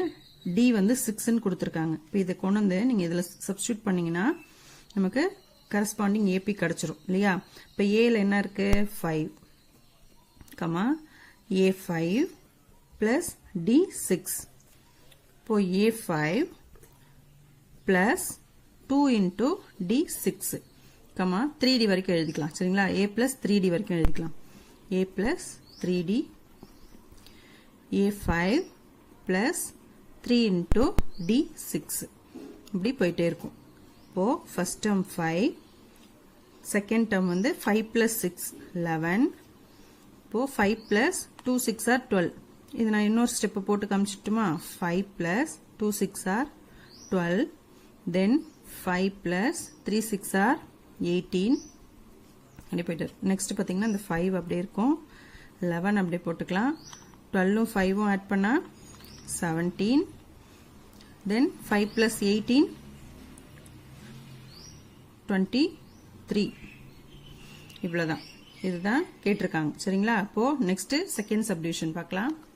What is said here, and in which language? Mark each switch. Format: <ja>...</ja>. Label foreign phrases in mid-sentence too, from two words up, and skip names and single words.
<ta>D வந்து 6 ன்னு கொடுத்திருக்காங்க இப்போ இதை கொண்டு வந்து நீங்க இதுல சப்ஸ்டிட்யூட் பண்ணீங்கன்னா நமக்கு கரஸ்பாண்டிங் AP கிடைச்சிரும் இல்லையா இப்போ A ல என்ன இருக்கு 5 கமா A5 plus D6 இப்போ A5 plus 2 into D6 கமா 3D வரைக்கும் எழுதிக்கலாம் சரிங்களா A plus 3D வரைக்கும் எழுதிக்கலாம் A plus 3D A5 plus 3 into D6 இப்படி போயிட்டே இருக்கும் இப்போ</ta> <en>first term</en> <ta>5</ta> <en>second term</en> <ta>வந்து 5 plus 6 11 இப்போ 5 plus 2 6 are 12 இது நான் இன்னொரு ஸ்டெப் போட்டு காமிச்சிட்டுமா 5 plus 2 6 are 12 then 5 plus 3 6 are 18 அப்படி போயிட்டு நெக்ஸ்ட் பாத்தீங்கன்னா இந்த 5 அப்படியே இருக்கும் 11 அப்படியே போட்டுக்கலாம் 12 உம் 5 உம் ஆட் பண்ணா 17 then 5 plus 18 23 இவ்வளவுதான் இதுதான் கேட்டிருக்காங்க சரிங்களா அப்போ</ta> <en>next second subdivision</en> <ta>பார்க்கலாம்</ta>